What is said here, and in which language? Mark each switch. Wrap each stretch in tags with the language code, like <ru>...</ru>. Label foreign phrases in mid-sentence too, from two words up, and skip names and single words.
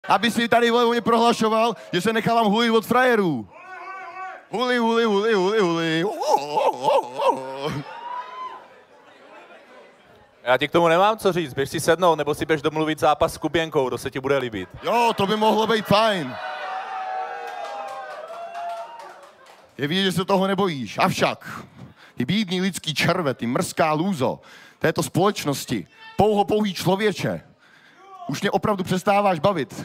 <cs>Aby si tady o mě prohlašoval, že se nechávám hulit od frajerů. Huli, huli, huli, huli, huli. Já ti k tomu nemám co říct, běž si sednout, nebo si běž domluvit zápas s Kuběnkou, to se ti bude líbit. Jo, to by mohlo být fajn. Je vidět, že se toho nebojíš. Avšak, ty bídný lidský červe, ty mrzká lůzo této společnosti, pouhý člověče, už mě opravdu přestáváš bavit.</cs>